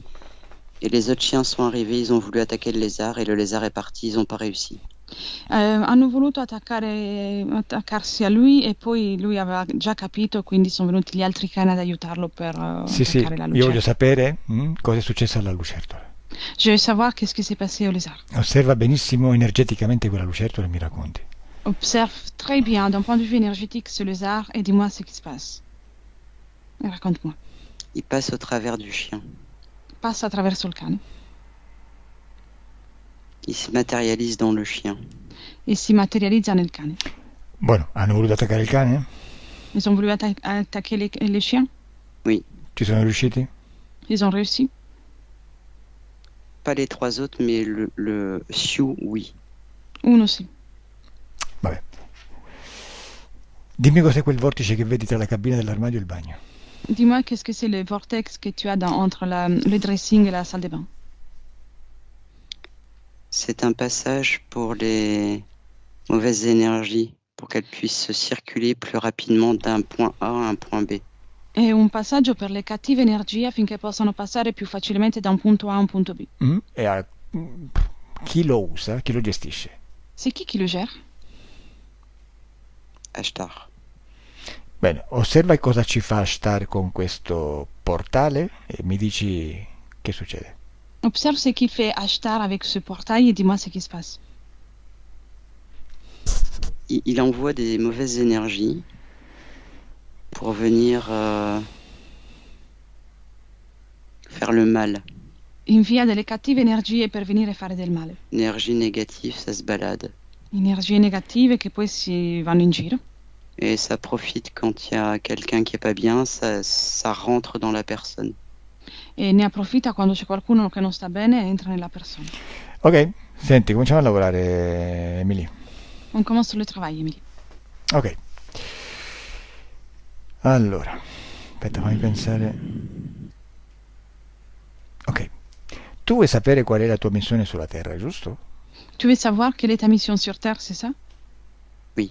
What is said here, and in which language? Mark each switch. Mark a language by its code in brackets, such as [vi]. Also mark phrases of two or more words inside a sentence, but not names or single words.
[fr] Et les autres chiens sont arrivés. Ils ont voulu attaquer le lézard et le lézard est parti. Ils n'ont pas réussi. [it] Hanno voluto attaccarsi a lui e poi lui aveva già capito, quindi sono venuti gli altri cani ad aiutarlo per Sì, attaccare la io voglio lucertola. sapere cosa è successo alla lucertola. [fr] Je veux savoir qu'est-ce qui s'est passé au lézard. [it] Osserva benissimo energeticamente quella lucertola e mi racconti. [fr] Observe très bien d'un point de vue énergétique ce lézard et dis-moi ce qui se passe. Et raconte-moi. Il passe au travers du chien. [it] Passa attraverso il cane [fr] Il se matérialise dans le chien. [it] e si materializza nel cane. Buono, hanno voluto attaccare il cane? [fr] Ils ont voulu attaquer les chiens. [it] Ci sono riusciti? [fr] Ils ont réussi. Pas les trois autres, mais le Sioux, oui. [it] Uno sì. Vabbè. Dimmi cos'è quel vortice che vedi tra la cabina dell'armadio e il bagno. [fr] Dis-moi qu'est-ce que c'est le vortex que tu as entre le dressing et la salle de bain. C'est un passage pour les mauvaises énergies, pour qu'elles puissent circuler plus rapidement d'un point A à un point B. [it] È un passaggio per le cattive energie affinché possano passare più facilmente da un punto A a un punto B. Chi lo usa? Chi lo gestisce? [fr] C'est qui le gère? Ashtar. [it] Bene, osserva cosa ci fa Ashtar con questo portale e mi dici che succede. [fr] Observe ce qu'il fait Ashtar avec ce portail et dis-moi ce qui se passe. Il envoie des mauvaises énergies pour venir faire le mal. [it] Invia delle cattive energie per venire a fare del male. [fr] Énergie négative, ça se balade. [it] Energie negative che poi si vanno in giro. [fr] Et ça profite quand il y a quelqu'un qui est pas bien, ça rentre dans la personne. [it] E ne approfitta quando c'è qualcuno che non sta bene e entra nella persona. Ok, senti, cominciamo a lavorare, Emily. [fr] On commence le travail, Emily. Ok. [it] Allora, aspetta, fammi pensare. Ok. Tu vuoi sapere qual è la tua missione sulla Terra, giusto? [fr] Tu veux savoir quelle est ta mission sur Terre, c'est ça? Oui.